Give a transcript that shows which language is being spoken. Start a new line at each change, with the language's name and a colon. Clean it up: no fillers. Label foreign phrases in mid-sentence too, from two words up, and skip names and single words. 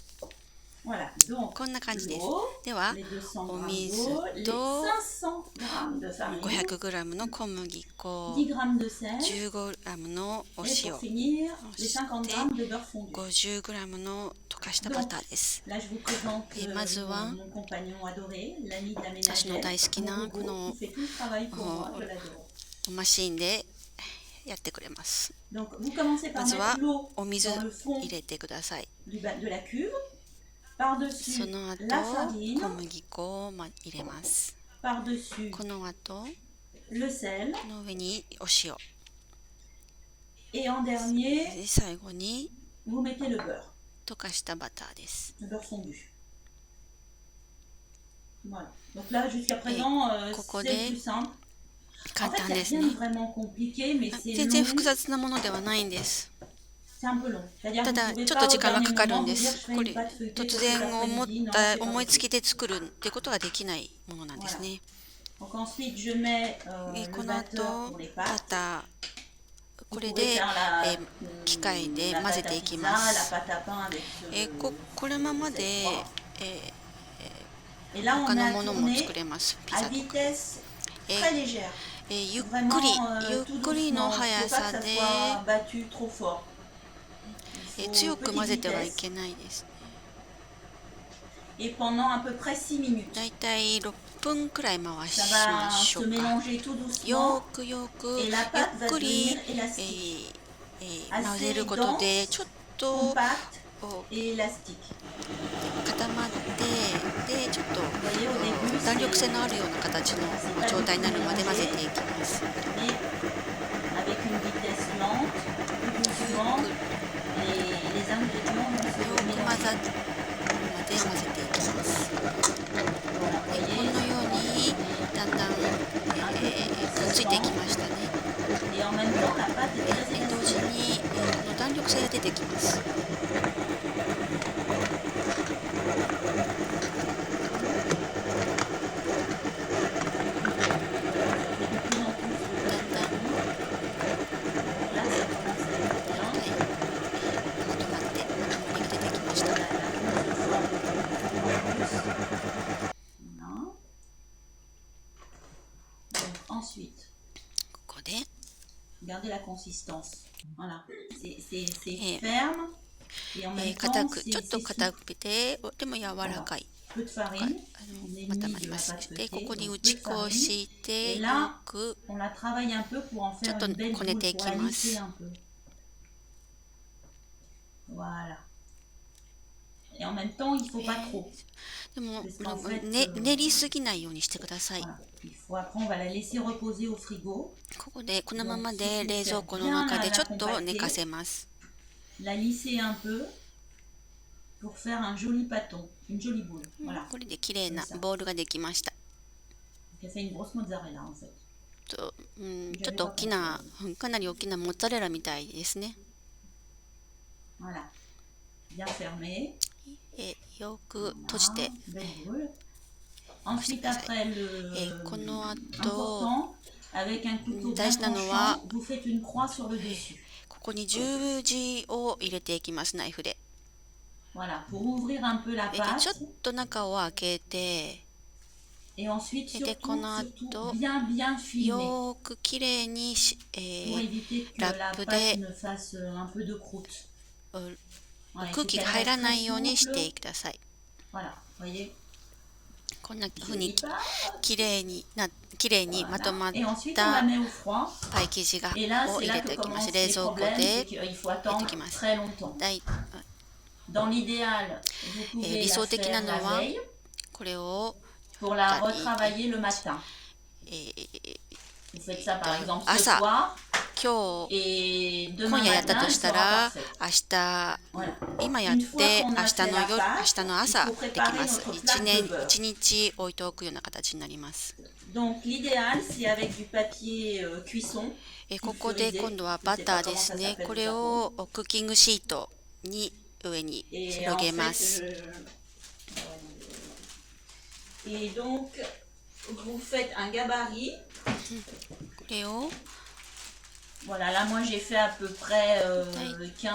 French: Voilà. Donc,
Japanese: こんな感じです。
French: l'eau,
Japanese: では
French: les 200
Japanese: お
French: grammes
Japanese: 水
French: d'eau, les
Japanese: と
French: 500 grammes de farine,
Japanese: 500 グラムの小麦粉、
French: 10 grammes de sel
Japanese: 10 グラムのお
French: et
Japanese: 塩、
French: pour finir, les 50 grammes de beurre fondu.
Japanese: 50 グラムの溶かしたバターです。
French: Là, je vous présente Et Mazua, mon compagnon adoré, l'ami de la
Japanese: 私の
French: ménagère,
Japanese: 大好きな
French: mon
Japanese: こ
French: logo,
Japanese: の
French: qui fait tout le travail pour moi, je l'adore.
Japanese: マシーンでやってくれます。
French: Donc, vous commencez par
Japanese: まずは
French: mettre l'eau
Japanese: お水
French: dans le fond
Japanese: 入れてください。
French: de la cuve, par-dessus
Japanese: その後
French: la farine,
Japanese: 小麦粉を入れます。
French: par-dessus
Japanese: この後
French: le sel,
Japanese: この上にお塩
French: et en dernier,
Japanese: で最後に
French: vous mettez le beurre,
Japanese: 溶かしたバターです。
French: le beurre fondu. Voilà. Donc là, jusqu'à présent, Coco c'est de- le plus simple.
Japanese: 簡
French: En fait,
Japanese: 単
French: il n'y
Japanese: で
French: a
Japanese: す
French: rien
Japanese: ね。
French: de vraiment compliqué, mais c'est
Japanese: 全然
French: long.
Japanese: 複雑なものではないんです。
French: C'est un peu long. C'est-à-dire
Japanese: た
French: que
Japanese: だ
French: vous pouvez
Japanese: ちょっと
French: pas
Japanese: 時
French: au
Japanese: 間が
French: dernier
Japanese: かかるん
French: moment
Japanese: で
French: vous dire
Japanese: す。
French: je fais
Japanese: こ
French: une
Japanese: れ
French: pâte feuilletée
Japanese: 突
French: cet
Japanese: 然思っ
French: après-midi. Non,
Japanese: た
French: c'est pas
Japanese: 思いつ
French: possible.
Japanese: きで作るってことができないものなんですね。
French: Donc ensuite, je mets
Japanese: こ
French: le
Japanese: の
French: batteur
Japanese: 後
French: pour les
Japanese: バ
French: pâtes.
Japanese: ターこ
French: Vous
Japanese: れ
French: pouvez
Japanese: で
French: faire la,
Japanese: 機械で
French: la
Japanese: 混ぜ
French: pâte
Japanese: て
French: à
Japanese: いき
French: pizza,
Japanese: ま
French: la
Japanese: す。
French: pâte à pain avec
Japanese: このまま
French: cette
Japanese: で、
French: forme.
Japanese: え
French: Et là,
Japanese: 他
French: on
Japanese: の
French: a
Japanese: ものも
French: tourné
Japanese: 作れます。ピ
French: à
Japanese: ザとか。
French: vitesse
Japanese: え
French: très légère.
Japanese: ゆっ
French: Vraiment
Japanese: くり
French: tout
Japanese: ゆっくりの
French: doucement. Il ne
Japanese: 速
French: faut pas
Japanese: さ
French: que ça
Japanese: で
French: soit battu trop fort. Il faut
Japanese: 強く
French: petite
Japanese: 混ぜてはい
French: vitesse.
Japanese: けないです。
French: Et pendant à peu près 6 minutes.
Japanese: だいたい6分くらい回し
French: Ça
Japanese: ま
French: va
Japanese: しょ
French: se
Japanese: うか。
French: mélanger tout doucement.
Japanese: よくよく
French: Et la
Japanese: ゆ
French: pâte
Japanese: っ
French: va
Japanese: くり
French: devenir élastique.
Japanese: 混ぜることでちょっと
French: Compacte
Japanese: こう
French: et élastique.
Japanese: 固まってでちょっと
French: Vous voyez, au début,
Japanese: 弾力性のあるような形の状態になるまで混ぜていきます。
French: mais avec une vitesse lente, tout doucement, les ingrédients vont se
Japanese: よく混
French: mélanger.
Japanese: ざるまで混ぜていきます。
French: Voilà, vous
Japanese: この
French: voyez.
Japanese: ようにだんだん、くっついていきましたね。
French: Et en même temps, la pâte est très
Japanese: 同時
French: élastique.
Japanese: に、この弾力性が出てきます。
French: Là, ça commence à être bien.
Japanese: まとまってまとまりが出てきました。
French: Voilà. Donc, ensuite,
Japanese: ここで
French: regardez la consistance. Voilà. C'est Et- ferme. Et en même
Japanese: 硬
French: temps,
Japanese: く
French: c'est
Japanese: ちょっと
French: souple.
Japanese: 硬くてでも柔らかい
French: Peu de farine. On est
Japanese: 固
French: mis
Japanese: まり
French: de
Japanese: ま
French: la
Japanese: す。
French: pâte
Japanese: でこ
French: feuilletée,
Japanese: こに
French: donc
Japanese: 打
French: peu
Japanese: ち
French: de
Japanese: 粉を
French: farine.
Japanese: 敷いて
French: Et
Japanese: よ
French: là,
Japanese: く
French: on la travaille un peu pour en faire J'attends une belle qu'on ait boule, des pour la kimas. lisser un peu. Voilà. Et en même temps, il ne faut pas trop.
Japanese: でも、
French: Parce qu'en fait,
Japanese: 練りすぎないようにしてください。
French: Voilà. Il faut, après, on va la laisser reposer au frigo.
Japanese: ここでこのままで冷蔵庫の中でちょっと寝かせます。
French: La lisser un peu pour faire un joli pâton, une jolie boule. Voilà.
Japanese: これで綺麗なボールができました。
French: J'ai fait une grosse mozzarella en fait.
Japanese: ちょっと大きな、かなり大きなモッツァレラみたいですね。
French: Voilà. Bien fermé.
Japanese: よく閉じて、
French: Belle boule. Ensuite, après, le
Japanese: この後
French: important, avec un couteau
Japanese: 大
French: bien
Japanese: 事なのは
French: tranchant, vous faites une croix sur le dessus.
Japanese: ここに十字を入れていきます、ナイフで。
French: Voilà, pour ouvrir un peu la
Japanese: でちょ
French: pâte
Japanese: っと中を開けて、
French: et ensuite
Japanese: でこ
French: surtout,
Japanese: の
French: surtout
Japanese: 後
French: bien filmer
Japanese: よーくきれいに
French: pour éviter que
Japanese: ラ
French: la
Japanese: ップ
French: pâte
Japanese: で
French: ne fasse un peu de croûte. Voilà, il
Japanese: 空
French: faut
Japanese: 気
French: qu'elle
Japanese: が入ら
French: reste
Japanese: な
French: très
Japanese: いようにして
French: souple.
Japanese: ください。
French: Voilà, voyez,
Japanese: こんな
French: je
Japanese: 風に
French: lis pas.
Japanese: きれいにまとまっ
French: Et ensuite, on
Japanese: た
French: la met au froid.
Japanese: パイ生地が
French: Et là,
Japanese: を
French: c'est
Japanese: 入
French: là
Japanese: れ
French: que
Japanese: ておきます。
French: commencent
Japanese: 冷
French: les
Japanese: 蔵庫
French: problèmes,
Japanese: で
French: c'est qu'il faut
Japanese: 入れてお
French: attendre
Japanese: きます。
French: très longtemps.
Japanese: だい
French: Dans l'idéal, vous pouvez
Japanese: 理
French: la
Japanese: 想的
French: faire
Japanese: なの
French: la
Japanese: は
French: veille
Japanese: これを、
French: pour la retravailler le matin.
Japanese: え
French: Vous faites ça par exemple ce
Japanese: Asa.
French: soir
Japanese: 今日
French: et
Japanese: 今
French: demain
Japanese: 夜やった
French: matin,
Japanese: と
French: elle
Japanese: した
French: sera
Japanese: ら
French: parfaite.
Japanese: 明日
French: Voilà.
Japanese: 今やっ
French: Une fois
Japanese: て
French: qu'on
Japanese: 明
French: a
Japanese: 日
French: fait
Japanese: の
French: la
Japanese: 夜
French: pâte,
Japanese: 明日の
French: il
Japanese: 朝
French: faut
Japanese: でき
French: préparer
Japanese: ます。
French: notre
Japanese: 一
French: plaque de
Japanese: 年
French: beurre.
Japanese: 一日置いておくような形になります。
French: Donc l'idéal, c'est avec du papier cuisson.
Japanese: ここで今度はバターですね。これをクッキングシートに上に
French: Et
Japanese: 広げ
French: en
Japanese: ま
French: fait,
Japanese: す。
French: et donc, vous faites un gabarit.
Japanese: これを
French: Voilà, là, moi, j'ai fait à peu près 15